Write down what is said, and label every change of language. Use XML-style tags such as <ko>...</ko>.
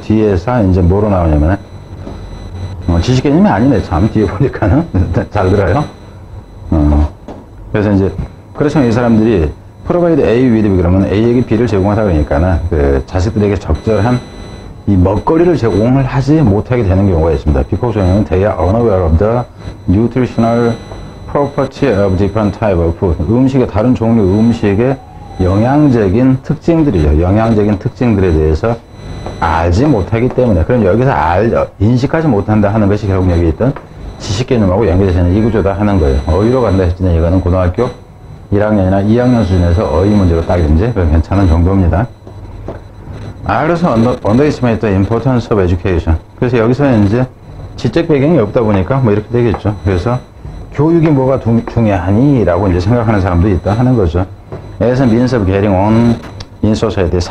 <ko>뒤에서 이제 뭐로 나오냐면은, 지식 개념이 아니네. 참, 뒤에 보니까는. 잘 들어요. 그래서 이제, 그렇지만 이 사람들이</ko> <en>provide A with B</en> <ko>그러면 A에게 B를 제공하다 그러니까는 그 자식들에게 적절한 이 먹거리를 제공을 하지 못하게 되는 경우가 있습니다.</ko> <en>Because they are unaware of the nutritional property of different type of food.</en> <ko>음식의 다른 종류 음식의 영양적인 특징들이죠. 영양적인 특징들에 대해서 알지 못하기 때문에. 그럼 여기서 인식하지 못한다 하는 것이 결국 여기 있던 지식 개념하고 연결되는 이 구조다 하는 거예요. 어휘로 간다 했을 때 이거는 고등학교 1학년이나 2학년 수준에서 어휘 문제로 딱 이제 괜찮은 정도입니다. 그래서</ko> <en>underestimate the importance of education.</en> <ko>그래서 여기서는 이제 지적 배경이 없다 보니까 이렇게 되겠죠. 그래서 교육이 뭐가 중요하니? 라고 이제 생각하는 사람도 있다 하는 거죠.</ko> <en>as a means of getting on in society.</en>